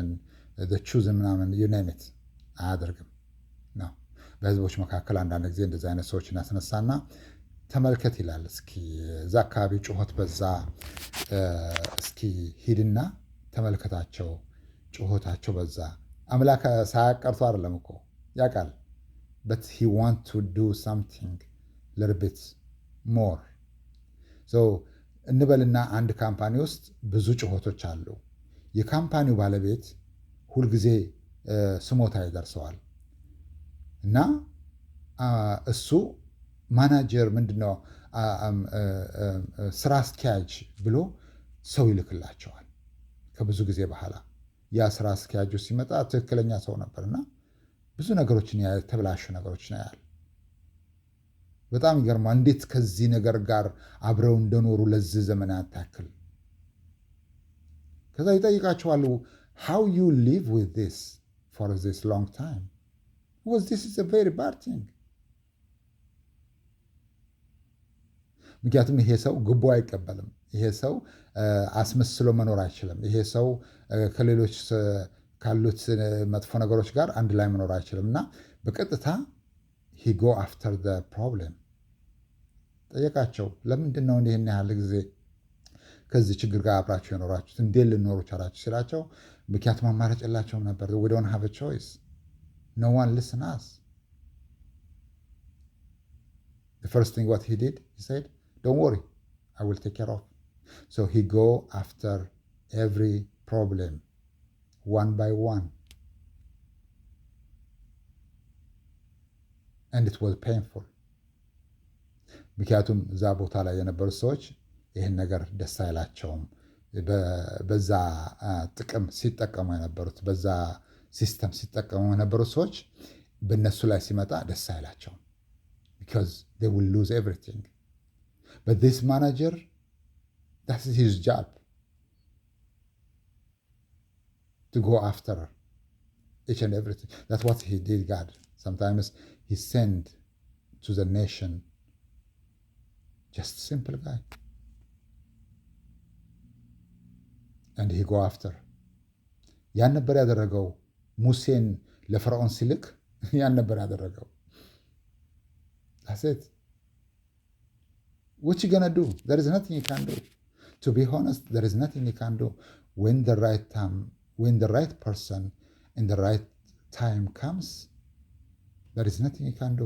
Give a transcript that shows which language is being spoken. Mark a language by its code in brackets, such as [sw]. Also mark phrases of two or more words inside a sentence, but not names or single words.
[am] ቹዝን ምናምን ዩናይሜት አያደርግም ነው። በህዝቦች መካከል አንዳንድ ጊዜ እንደዚህ አይነት ሰዎችን ያስነሳና ተመልከት ይላል። እስኪ እዛ አካባቢ ጩኸት በዛ፣ እስኪ ሂድና ተመልከታቸው፣ ጩኸታቸው በዛ። አምላክ ሳያቀርቶ አይደለም እኮ ያውቃል። [en] but he want to do something little bit more። [am] እንበልና አንድ ካምፓኒ ውስጥ ብዙ ጩኸቶች አሉ። የካምፓኒው ባለቤት ሁልጊዜ ስሞታ ይደርሰዋል እና እሱ ማናጀር ምንድነው ስራ አስኪያጅ ብሎ ሰው ይልክላቸዋል። ከብዙ ጊዜ በኋላ ያ ስራ አስኪያጁ ሲመጣ ትክክለኛ ሰው ነበርና ብዙ ነገሮችን የተበላሹ ነገሮችን ያያል። በጣም ይገርማል። እንዴት ከዚህ ነገር ጋር አብረው እንደኖሩ ለዚህ ዘመናት ያክል። ከዛ ይጠይቃቸዋል [en] how you live with this for this long time because this is a very bad thing። [am] ምክንያቱም ይሄ ሰው ግቦ አይቀበልም። ይሄ ሰው አስመስሎ መኖር አይችልም። ይሄ ሰው ከሌሎች ካሉት መጥፎ ነገሮች ጋር አንድ ላይ መኖር አይችልም እና በቀጥታ [en] he go after the problem። [am] ጠየቃቸው፣ ለምንድን ነው ይህን ያህል ጊዜ ከዚህ ችግር ጋር አብራችሁ የኖራችሁት? እንዴት ልኖሩ ቻላችሁ ሲላቸው፣ ምክንያቱም አማራጭ የላቸውም ነበር። [en] we don't have a choice, no one listen us። the first thing what he did, he said, don't worry, I will take care of. So he go after every problem one by one, and it was painful። [am] ምክንያቱም እዛ ቦታ ላይ የነበሩት ሰዎች ይህን ነገር ደስ አይላቸውም። በዛ ጥቅም ሲጠቀሙ የነበሩት በዛ ሲስተም ሲጠቀሙ የነበሩት ሰዎች በእነሱ ላይ ሲመጣ ደስ አይላቸውም [en] because they will lose everything. But this manager, that's his job, to go after each and everything. That's what he did, God. Sometimes he sent to the nation just a simple guy and he go after. [am] ያን ነበር ያደረገው። ሙሴን ለፈርዖን ሲልክ ያን ነበር ያደረገው። [en] that's it. What you gonna do? There is nothing you can do. To be honest, there is nothing you can do. When the right time, when the right person in the right time comes, there is nothing you can do.